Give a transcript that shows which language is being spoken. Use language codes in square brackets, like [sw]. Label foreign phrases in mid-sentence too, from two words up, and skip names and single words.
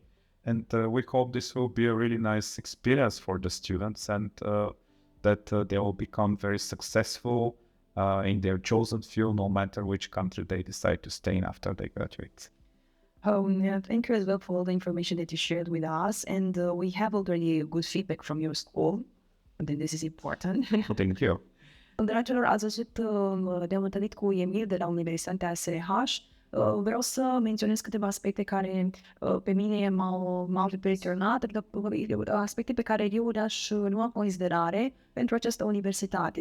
[en] And we hope this will be a really nice experience for the students, and that they will become very successful in their chosen field, no matter which country they decide to stay in after they graduate. Thank you as well for all the information that you shared with us, and we have already good feedback from your school. And then this is important. Thank you. [ro] Dragilor, ați văzut, ne-am întâlnit cu Emil de la Universitatea SRH. Vreau să menționez câteva aspecte care pe mine m-au impresionat, aspecte pe care eu le-aș lua în considerare pentru această universitate.